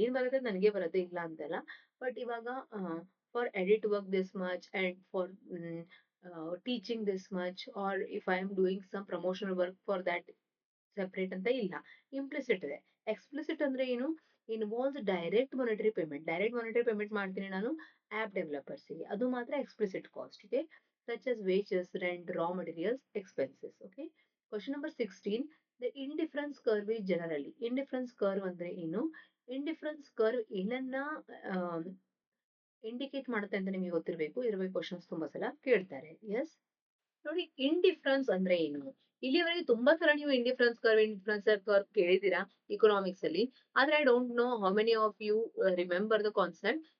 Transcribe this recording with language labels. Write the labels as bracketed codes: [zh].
[kn] ಏನ್ ಬರುತ್ತೆ ನನಗೆ ಬರುತ್ತೆ, ಇಲ್ಲ ಅಂತಲ್ಲ, [en] But ಇವಾಗ for edit work this much and for teaching this much, or if I am doing some promotional work for that separate ಅಂತ ಇಲ್ಲ, implicit ಇದೆ. Explicit ಅಂದ್ರೆ ಏನು? Involves direct monetary payment. [kn] Direct monetary payment ಮಾಡ್ತೀನಿ ನಾನು app ಡೆವಲಪರ್ಸ್ಗೆ, ಅದು ಮಾತ್ರ explicit cost. [en] Okay, such as wages, rent, raw materials, expenses. Okay. Question number 16, the indifference curve is generally. [kn] Indifference curve ಅಂದ್ರೆ ಏನು? ಇಂಡಿಫರೆನ್ಸ್ ಕರ್ವ್ ಏನನ್ನ indicate ಮಾಡುತ್ತೆ ಅಂತ ನಿಮಗೆ ಗೊತ್ತಿರಬೇಕು. ಇದ್ರ ಬಗ್ಗೆ ಕ್ವಶನ್ಸ್ ತುಂಬಾ ಸಲ ಕೇಳ್ತಾರೆ. ಎಸ್, ನೋಡಿ, ಇಂಡಿಫರೆನ್ಸ್ ಅಂದ್ರೆ ಏನು? ಇಲ್ಲಿವರೆಗೆ ತುಂಬಾ ಸಲ ನೀವು ಇಂಡಿಫರೆನ್ಸ್ ಕರ್ವ್ ಕೇಳಿದೀರಾ ಇಕನಾಮಿಕ್ಸ್ ಅಲ್ಲಿ, ಆದ್ರೆ [en] I don't know how many of you remember the concept.